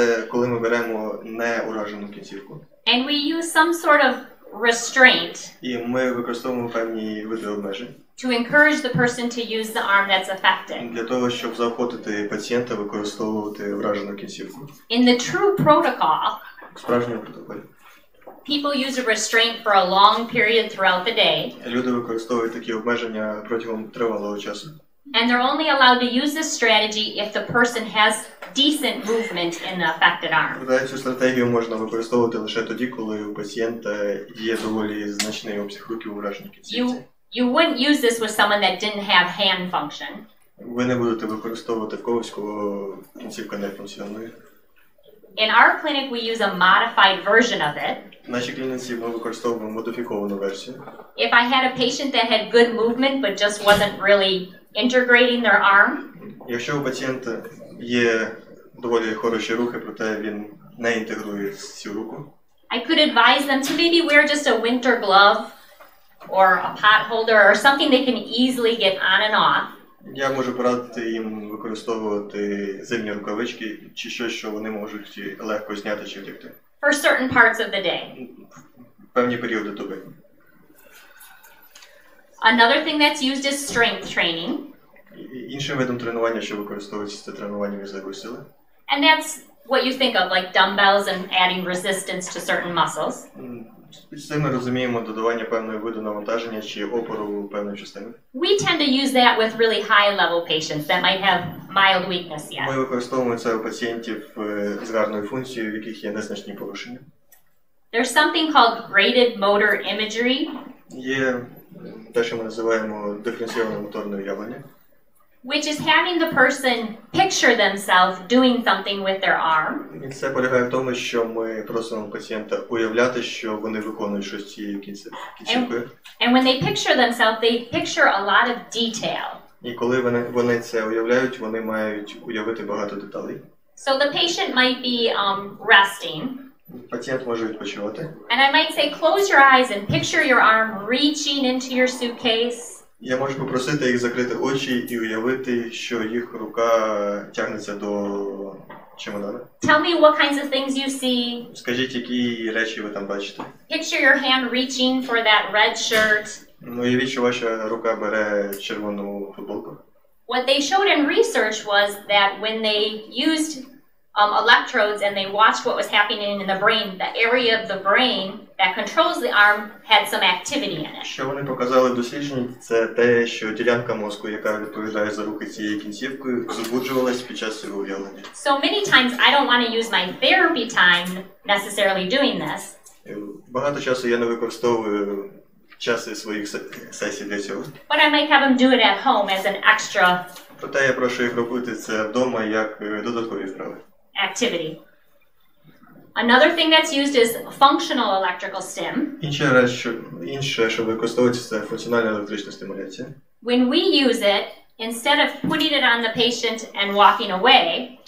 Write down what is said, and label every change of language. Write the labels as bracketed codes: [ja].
[uk] Коли ми беремо неуражену кінцівку. [en] And we use some sort of restraint. [uk] І ми використовуємо певні види обмежень. [en] To encourage the person to use the arm that's affected. [uk] Для того, щоб заохотити пацієнта використовувати вражену кінцівку. [en] In the true protocol, [uk] В справжньому протоколі. [en] People use a restraint for a long period throughout the day. [uk] Люди використовують такі обмеження протягом тривалого часу. [en] And they're only allowed to use this strategy if the person has decent movement in the affected arm. [uk] Цю стратегію можна використовувати лише тоді, коли у пацієнта є доволі значний обсяг рухів у враженій кінцівці. [en] You wouldn't use this with someone that didn't have hand function. [uk] Ви не будете використовувати в когось, кого кінцівка не функціонує. [en] In our clinic we use a modified version of it. [uk] В нашій клініці ми використовуємо модифіковану версію. [en] If I had a patient that had good movement but just wasn't really integrating their arm. [uk] Якщо у пацієнта є доволі хороші рухи, проте він не інтегрує цю руку. [en] I could advise them to maybe wear just a winter glove or a pot holder or something they can easily get on and off. [uk] Я можу порадити їм використовувати зимні рукавички чи щось, що вони можуть легко зняти чи вдягти. [en] For certain parts of the day. [uk] Певні періоди доби. [en] Another thing that's used is strength training. [uk] Іншим видом тренування, що використовується, це тренування м'язової сили. [en] And that's what you think of, like dumbbells and adding resistance to certain muscles. [uk] З цим ми розуміємо додавання певного виду навантаження чи опору певної частини. [en] We tend to use that with really high-level patients that might have mild weakness yet. [uk] Ми використовуємо це у пацієнтів з гарною функцією, в яких є незначні порушення. [en] There's something called graded motor imagery. [uk] Є те, що ми називаємо диференційоване моторне уявлення. [en] Which is having the person picture themselves doing something with their arm. [uk] І це полягає в тому, що ми просимо пацієнта уявляти, що вони виконують щось цією кінцівкою. [en] And when they picture themselves, they picture a lot of detail. [uk] І коли вони це уявляють, вони мають уявити багато деталей. [en] So the patient might be resting. [uk] Пацієнт може відпочивати. [en] And I might say, close your eyes and picture your arm reaching into your suitcase. [uk] Я можу попросити їх закрити очі і уявити, що їх рука тягнеться до чемодана. [en] Tell me what kinds of things you see. [uk] Скажіть, які речі ви там бачите. [en] Picture your hand reaching for that red shirt. [uk] Уявіть, що ваша рука бере червону футболку. [en] What they showed in research was that when they used electrodes and they watched what was happening in the brain, the area of the brain that controls the arm had some activity in it. [uk] Що вони показали в дослідженні, це те, що ділянка мозку, яка відповідає за рухи цією кінцівкою, збуджувалась під час цього уявлення. [en] So many times I don't want to use my therapy time necessarily doing this. [uk] Багато часу я не використовую часи своїх сесій для цього. [en] But I might have them do it at home as an extra [uk] Проте я прошу їх робити це вдома як додаткові вправи. [en] activity. Another thing that's used is functional electrical stim. [uk] Інше, що використовується, це функціональна електрична стимуляція. [en] When we use it, instead of putting it on the patient and walking away,